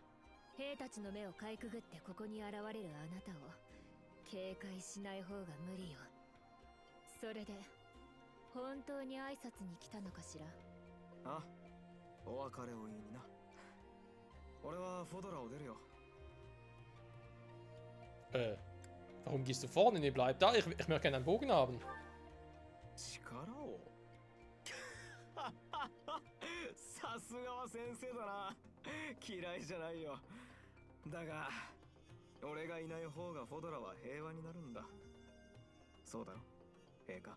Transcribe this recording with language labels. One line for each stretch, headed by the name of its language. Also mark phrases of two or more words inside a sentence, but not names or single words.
Japanese: 兵たちの目をかいくぐってここに現れるあなたを警戒しない方が無理よ。それで本当に挨拶に来たのかしら？あ、お別れを言いにな。俺はフォドラを出るよ。
German: Warum gehst du vorne? Nee, bleib da. Ich möchte gerne einen Bogen haben.
Japanese: 力をさすがは先生だな。嫌いじゃないよ。だが俺がいない方がフォドラは平和になるんだ。そうだろ、陛下。